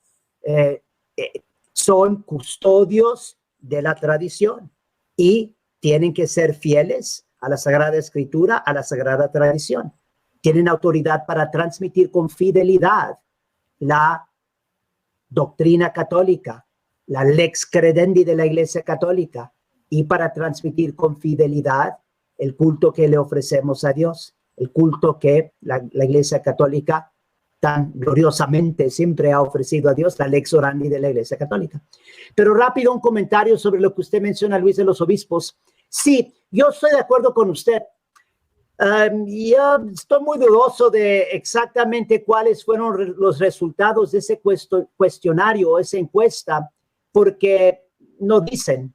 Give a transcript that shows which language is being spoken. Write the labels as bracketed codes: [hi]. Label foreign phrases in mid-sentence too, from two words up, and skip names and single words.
[es] Son custodios de la tradición y tienen que ser fieles a la Sagrada Escritura, a la Sagrada Tradición. Tienen autoridad para transmitir con fidelidad la doctrina católica, la [la] lex credendi [es] de la Iglesia Católica, y para transmitir con fidelidad el culto que le ofrecemos a Dios, el culto que la Iglesia Católica tan gloriosamente siempre ha ofrecido a Dios, la [la] lex orandi [es] de la Iglesia Católica. Pero rápido un comentario sobre lo que usted menciona, Luis, de los obispos. Sí, yo estoy de acuerdo con usted. Yo estoy muy dudoso de exactamente cuáles fueron los resultados de ese cuestionario, esa encuesta, porque no dicen.